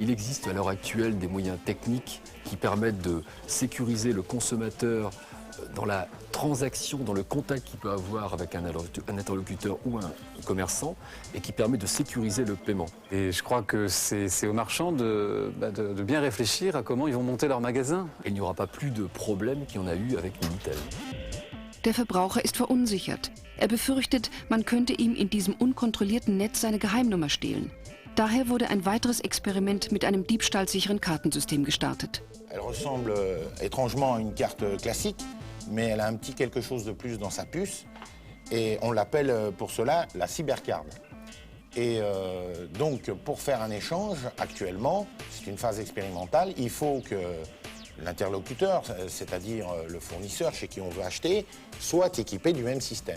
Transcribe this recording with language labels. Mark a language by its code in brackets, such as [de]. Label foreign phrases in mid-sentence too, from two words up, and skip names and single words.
[fr] Il existe à l'heure actuelle des moyens techniques qui permettent de sécuriser le consommateur dans la transaction, dans le contact qu'il peut avoir avec un interlocuteur ou un commerçant et qui permet de sécuriser le paiement. Et je crois que c'est aux marchands de bien réfléchir à comment ils vont monter leur magasin. Et il n'y aura pas plus de problème qu'il y en a eu avec Minitel. [de] Der Verbraucher ist verunsichert. Befürchtet, man könnte ihm in diesem unkontrollierten Netz seine Geheimnummer stehlen. Daher wurde ein weiteres Experiment mit einem diebstahlsicheren Kartensystem gestartet. [fr] Elle ressemble étrangement à une carte classique, mais elle a un petit quelque chose de plus dans sa puce. Et on l'appelle pour cela la cybercard. Et donc, pour faire un échange, actuellement, c'est une phase expérimentale, il faut que l'interlocuteur, c'est-à-dire le fournisseur chez qui on veut acheter, soit équipé du même système.